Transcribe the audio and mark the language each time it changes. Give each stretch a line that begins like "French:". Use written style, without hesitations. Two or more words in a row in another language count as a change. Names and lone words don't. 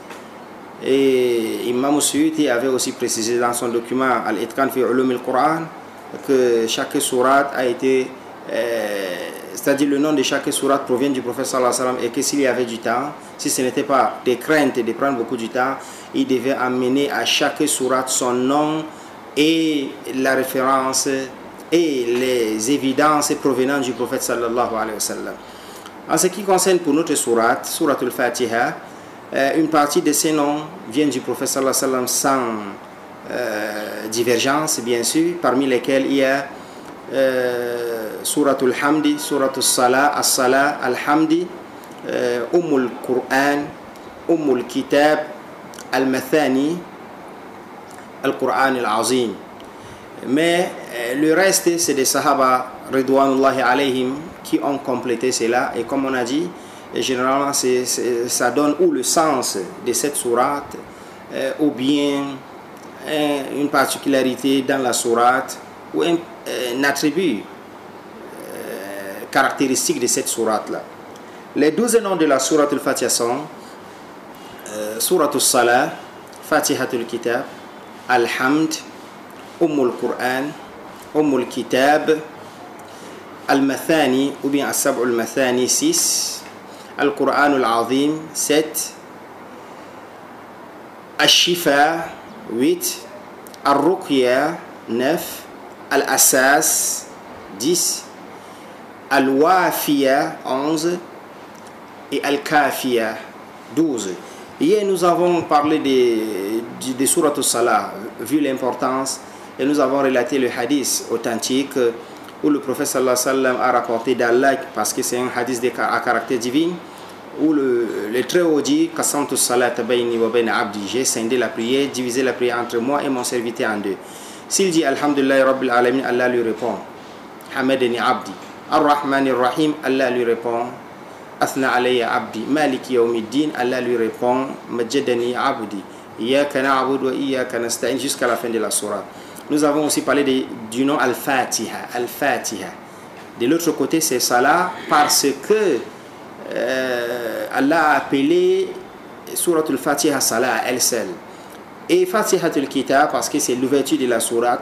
French: Et Imam Suyuti avait aussi précisé dans son document Al-Itqan fi Ulum al-Quran que chaque sourate a été, c'est-à-dire le nom de chaque sourate provient du prophète
Arabic: صلى الله عليه وسلم,
French: et que s'il y avait du temps, si ce n'était pas des craintes de prendre beaucoup de temps, il devait amener à chaque sourate son nom et la référence et les évidences provenant du prophète
Arabic: صلى الله عليه وسلم.
French: En ce qui concerne pour notre sourate, sourate Al-Fatiha, une partie de ces noms viennent du prophète
Arabic: صلى الله عليه وسلم
French: sans divergence, bien sûr, parmi lesquels il y a Suratul Hamdi, Suratul Salah, As-Salah, Al-Hamdi, Ummul Qur'an, Ummul Kitab, Al-Mathani, Al-Qur'an Al-Azim. Mais le reste, c'est des Sahaba,
Arabic: رضوان الله عليهم,
French: qui ont complété cela. Et comme on a dit, généralement, ça donne ou le sens de cette sourate, ou bien une particularité dans la sourate, ou un attribut caractéristique de cette sourate-là. Les 12 noms de la sourate Al-Fatiha sont Suratul Salah, Fatihatul Kitab, Al-Hamd, Ummul Qur'an, Ummul Kitab, Al-Mathani, ou bien As-Sab'ul Mathani, 6, Al-Qur'an Al-Azim, 7, Al-Shifa, 8, Al-Ruqya, 9, Al-Asas, 10, Al-Wafiya, 11, et Al-Kafiya, 12. Hier, nous avons parlé de Surat al-Salah, vu l'importance, et nous avons relaté le hadith authentique où le prophète
Arabic: صلى الله عليه وسلم
French: a rapporté d'Allah, parce que c'est un hadith à caractère divin, où le Très-Haut dit «
Arabic: قسمت الصلاة بيني وبين عبدي
French: » j'ai scindé la prière, divisé la prière entre moi et mon serviteur en deux. S'il dit «
Arabic: الحمد لله رب العالمين »,
French: Allah lui répond «
Arabic: حمدني عبدي ». « الرحمن الرحيم »,
French: Allah lui répond «
Arabic: أثنى علي عبدي ». « مالك يوم الدين »,
French: Allah lui répond «
Arabic: مجدني عبدي ». « إياك نعبد وإياك نستعين
French: » jusqu'à la fin de la sourate. Nous avons aussi parlé du nom Al-Fatiha. Al-Fatiha. De l'autre côté, c'est Salah parce que Allah a appelé Surat Al-Fatiha Salah à elle seule. Et Fatihatul Kitab parce que c'est l'ouverture de la sourate.